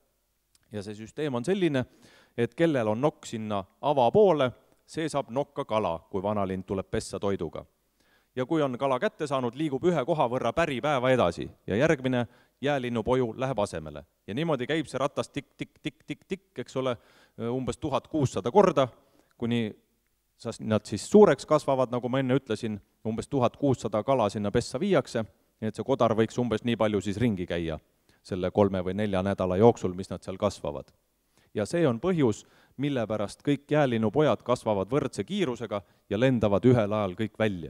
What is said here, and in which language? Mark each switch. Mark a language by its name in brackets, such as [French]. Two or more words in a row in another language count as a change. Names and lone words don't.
[Estonian] Ja see süsteem on selline, et kellel on nokk sinna avapoole, see saab nokka kala, kui vanalind tuleb pessa toiduga. Ja kui on kala kätte saanud, liigub ühe koha võrra päripäeva edasi ja järgmine jäälinnupoju läheb asemele. Ja niimoodi käib see ratas tik-tik-tik-tik-tik, eks ole, umbes 1600 korda, kuni nad siis suureks kasvavad, nagu ma enne ütlesin, umbes 1600 kala sinna pessa viiakse, nii et see kodar võiks umbes nii palju siis ringi käia selle 3 või 4 nädala jooksul, mis nad seal kasvavad. Ja see on põhjus, mille pärast kõik jäälinnupojad kasvavad võrdse kiirusega ja lendavad ühel ajal kõik välja.